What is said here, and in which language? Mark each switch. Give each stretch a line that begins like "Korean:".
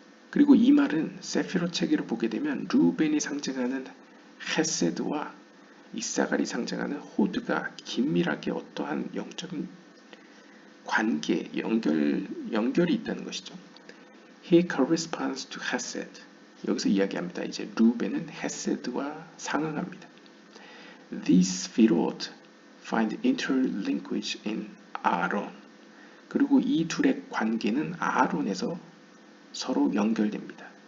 Korean: 그리고 이 말은 세피롯 체계를 보게 되면 루벤이 상징하는 헤세드와 이사갈이 상징하는 호드가 긴밀하게 어떠한 영적인 관계, 연결이 있다는 것이죠.
English: He corresponds to Hesed.
Korean: 여기서 이야기합니다. 이제 루벤은 헤세드와 상응합니다.
English: These sefirot find interlinkage in Aaron.
Korean: 그리고 이 둘의 관계는 아론에서 서로 연결됩니다.